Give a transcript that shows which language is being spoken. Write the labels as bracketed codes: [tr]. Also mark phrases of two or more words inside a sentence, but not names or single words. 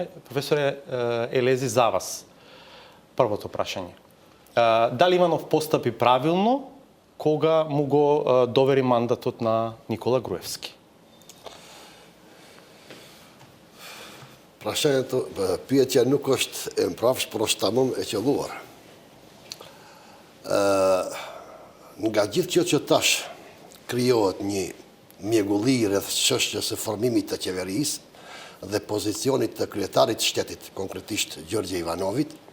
[mk] Професоре Елези, за вас првото прашање. Дали Иванов постапи правилно кога му го довери мандатот на Никола Груевски? Прашањето, [sq] pyetja nuk është e mprapsh, por është tamam e qelluar. Nga gjithë kjo që tash krijohet një mjegulli rreth çështjes së formimit të qeverisë dhe pozicionit të kryetarit të shtetit, konkretisht Gjorgje Ivanovit,